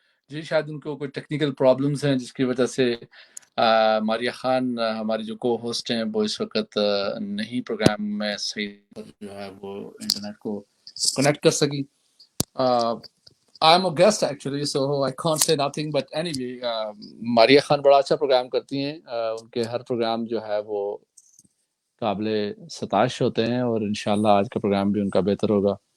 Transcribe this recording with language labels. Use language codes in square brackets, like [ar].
[ur] جی شاید ان کو کوئی ٹیکنیکل پرابلمس ہیں جس کی وجہ سے ماریہ خان ہماری جو کو ہوسٹ ہیں وہ اس وقت نہیں پروگرام میں صحیح جو ہے وہ انٹرنیٹ کو کنیکٹ کر سکی. [en] I am a guest actually, so I can't say nothing. But anyway, [ur] Maria Khan بڑا اچھا پروگرام کرتی ہیں. ان کے ہر پروگرام جو ہے وہ قابل ستائش ہوتے ہیں اور انشاءاللہ آج کا پروگرام بھی ان کا بہتر ہوگا.